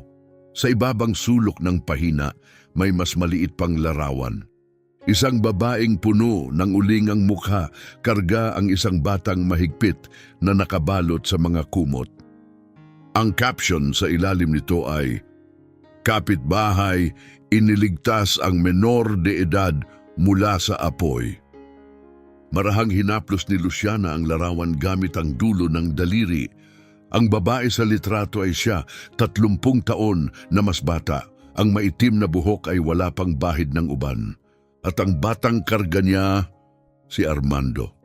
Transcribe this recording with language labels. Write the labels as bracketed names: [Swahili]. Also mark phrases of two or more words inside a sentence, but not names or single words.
[Filipino] Sa ibabang sulok ng pahina, may mas maliit pang larawan. Isang babaeng puno ng ulingang mukha, karga ang isang batang mahigpit na nakabalot sa mga kumot. Ang caption sa ilalim nito ay, "Kapitbahay, iniligtas ang menor de edad mula sa apoy." Marahang hinaplos ni Luciana ang larawan gamit ang dulo ng daliri. Ang babae sa litrato ay siya, 30 taon na mas bata. Ang maitim na buhok ay wala pang bahid ng uban. At ang batang karga niya, si Armando.